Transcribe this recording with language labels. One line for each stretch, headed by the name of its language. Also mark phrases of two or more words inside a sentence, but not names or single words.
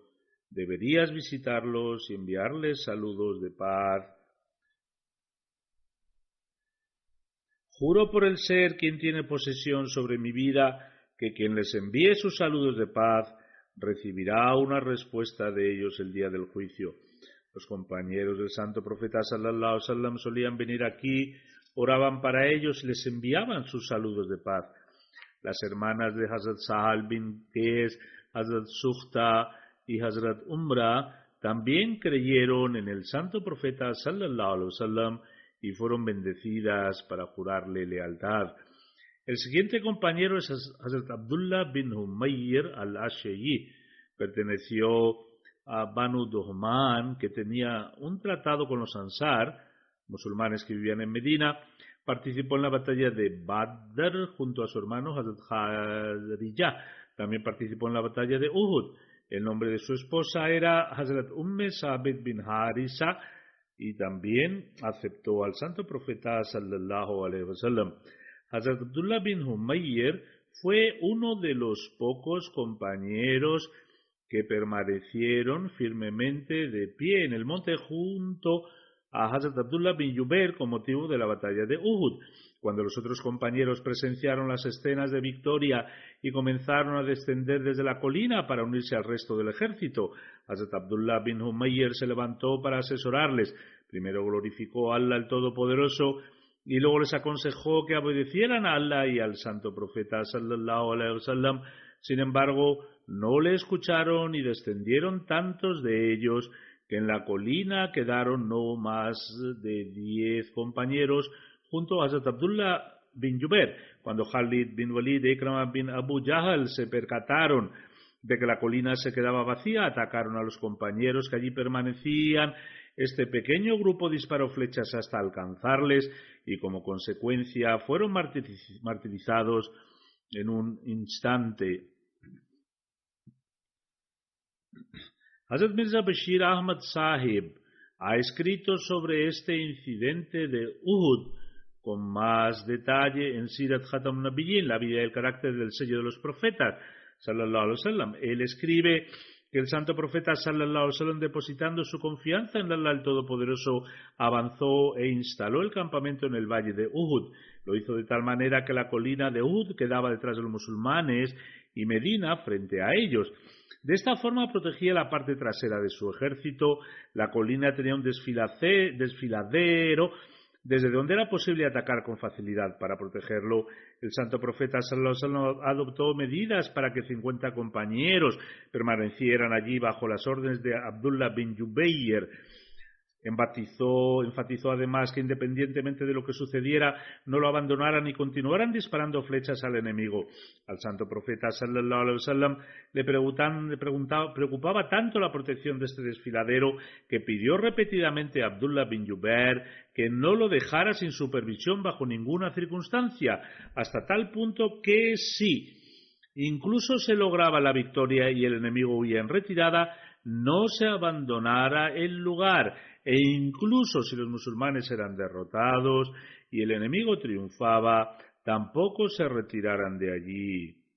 Spanish: Deberías visitarlos y enviarles saludos de paz. Juro por el ser quien tiene posesión sobre mi vida, que quien les envíe sus saludos de paz recibirá una respuesta de ellos el día del juicio. Los compañeros del santo profeta
Arabic: صلى الله عليه وسلم
Spanish: solían venir aquí, oraban para ellos y les enviaban sus saludos de paz. Las hermanas de Hazrat Sahal bin Qais, Hazrat Sukhta y Hazrat Umra también creyeron en el santo profeta
Arabic: صلى الله عليه وسلم
Spanish: y fueron bendecidas para jurarle lealtad. El siguiente compañero es Hazrat Abdullah bin Humayr al-Ash'ari. Perteneció a Banu Duhman, que tenía un tratado con los Ansar, musulmanes que vivían en Medina. Participó en la batalla de Badr junto a su hermano Hazrat Kharijah. También participó en la batalla de Uhud. El nombre de su esposa era Hazrat Sabit bin Harisa, y también aceptó al santo profeta
Arabic: صلى الله عليه وسلم.
Spanish: Hazrat Abdullah bin Humayr fue uno de los pocos compañeros que permanecieron firmemente de pie en el monte junto a Hazrat Abdullah bin Jubair con motivo de la batalla de Uhud. Cuando los otros compañeros presenciaron las escenas de victoria y comenzaron a descender desde la colina para unirse al resto del ejército, Hazrat Abdullah bin Humayr se levantó para asesorarles. Primero glorificó a Allah el Todopoderoso y luego les aconsejó que obedecieran a Allah y al santo profeta
Arabic: صلى الله عليه وسلم.
Spanish: Sin embargo, no le escucharon y descendieron tantos de ellos que en la colina quedaron no más de 10 compañeros junto a Hazrat Abdullah bin Jubair. Cuando Khalid bin Walid y Ikrama bin Abu Jahl se percataron de que la colina se quedaba vacía, atacaron a los compañeros que allí permanecían. Este pequeño grupo disparó flechas hasta alcanzarles y como consecuencia fueron martirizados en un instante. Hazrat Mirza Bashir Ahmad Sahib ha escrito sobre este incidente de Uhud con más detalle en Sirat Khatam Nabiyyin, la vida y el carácter del sello de los profetas,
Arabic: صلى الله عليه وسلم.
Spanish: Él escribe que el santo profeta
Arabic: صلى الله عليه وسلم,
Spanish: depositando su confianza en Allah el Todopoderoso, avanzó e instaló el campamento en el valle de Uhud. Lo hizo de tal manera que la colina de Uhud quedaba detrás de los musulmanes y Medina frente a ellos. De esta forma protegía la parte trasera de su ejército. La colina tenía un desfiladero desde donde era posible atacar con facilidad. Para protegerlo, el santo profeta
Arabic: صلى الله عليه وسلم
Spanish: adoptó medidas para que 50 compañeros permanecieran allí bajo las órdenes de Abdullah bin Jubair. Enfatizó además que independientemente de lo que sucediera, no lo abandonaran y continuaran disparando flechas al enemigo. Al santo profeta
Arabic: صلى الله عليه وسلم
Spanish: le preocupaba tanto la protección de este desfiladero que pidió repetidamente a Abdullah bin Jubair que no lo dejara sin supervisión bajo ninguna circunstancia, hasta tal punto que si incluso se lograba la victoria y el enemigo huía en retirada, no se abandonara el lugar, e incluso si los musulmanes eran derrotados y el enemigo triunfaba, tampoco se retiraran de allí.